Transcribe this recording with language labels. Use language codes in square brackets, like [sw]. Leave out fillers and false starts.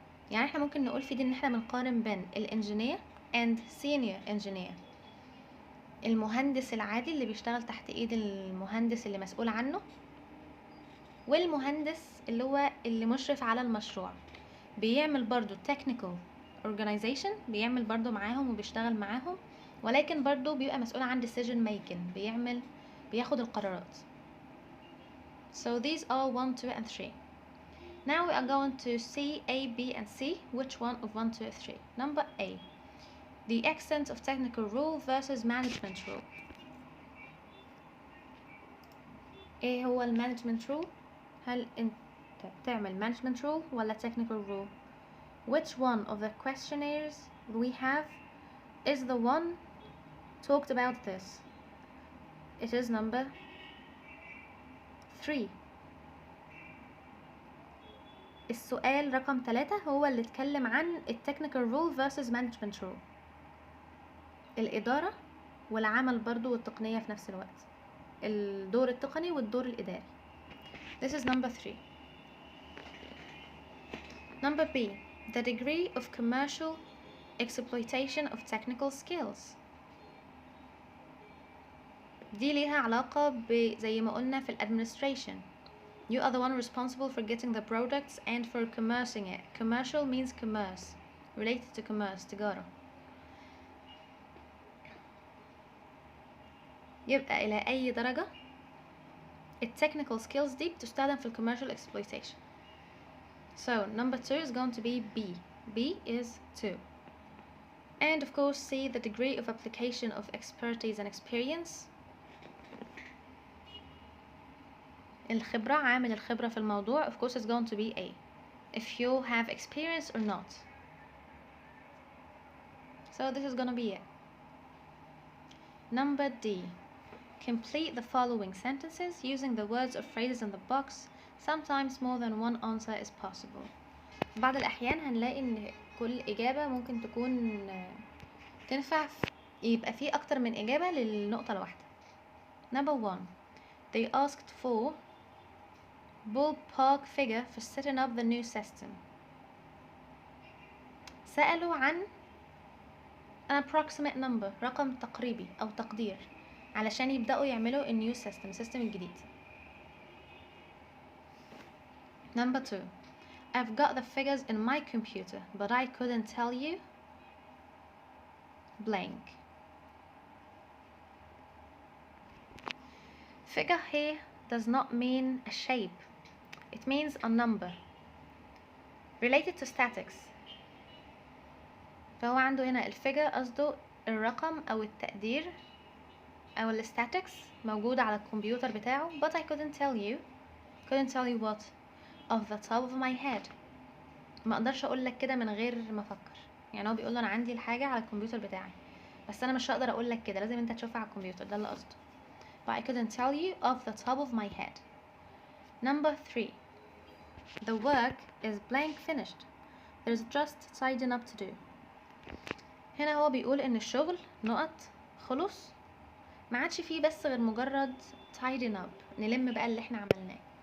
[ar] يعني احنا ممكن نقول في دي ان احنا بنقارن بين الانجينير [en] and senior engineer, [ar] المهندس العادي اللي بيشتغل تحت ايد المهندس اللي مسؤول عنه, والمهندس اللي هو اللي مشرف على المشروع, بيعمل برضو [en] technical organization, [ar] بيعمل برضو معاهم وبيشتغل معاهم, ولكن برضو بيبقى مسؤول عن [en] decision making, [ar] بياخد القرارات. [en] So these are 1, 2 and 3. Now we are going to see A, B and C. Which one of 1, 2 and 3? Number A, the extent of technical rule versus management rule. [ar] ايه هو management rule؟ هل انت بتعمل management rule ولا technical rule? [en] Which one of the questionnaires we have is the one talked about this? It is number 3. [ar] السؤال رقم 3 هو اللي اتكلم عن [en] technical rule versus management rule, [ar] الإدارة والعمل برضو والتقنية في نفس الوقت, الدور التقني والدور الإداري. [en] This is number 3. Number B, the degree of commercial exploitation of technical skills. [ar] دي ليها علاقة زي ما قلنا في administration. [en] You are the one responsible for getting the products and for commercing it. Commercial means commerce, related to commerce, تجارة. [ar] يبقى إلى أي درجة [en] technical skills [ar] دي بتستخدم في [en] commercial exploitation. So number 2 is going to be B. B is 2. And of course C, the degree of application of expertise and experience. [ar] الخبرة, عامل الخبرة في الموضوع, [en] of course it's going to be A, if you have experience or not. So this is gonna be it. Number D, complete the following sentences using the words or phrases in the box. Sometimes more than one answer is possible. [ar] بعض الأحيان هنلاقي إن كل إجابة ممكن تكون تنفع يبقى فيه أكتر من إجابة للنقطة الواحدة. [en] Number 1, they asked for ballpark figure for setting up the new system. [ar] سألوا عن [en] an approximate number, [ar] رقم تقريبي أو تقدير, علشان يبدأوا يعملوا [en] a new system [ar] الجديد. [en] Number 2, I've got the figures in my computer, but I couldn't tell you blank. Figure here does not mean a shape. It means a number related to statics. [ar] فهو عنده هنا الفيجر قصده الرقم أو التقدير أو الستاتكس موجودة على الكمبيوتر بتاعه. [en] But I couldn't tell you what off the top of my head. [ar] ما اقدرش اقول لك كده من غير ما افكر. يعني هو بيقول له انا عندي الحاجة على الكمبيوتر بتاعي بس انا مش هقدر اقول لك كده, لازم انت تشوفها على الكمبيوتر, ده اللي قصده. [en] But I couldn't tell you off the top of my head. Number 3, the work is blank finished. There's just tidying up to do. [ar] هنا هو بيقول ان الشغل نقط خلص, ما عادش فيه بس غير مجرد tidying up, نلم بقى اللي احنا عملناه.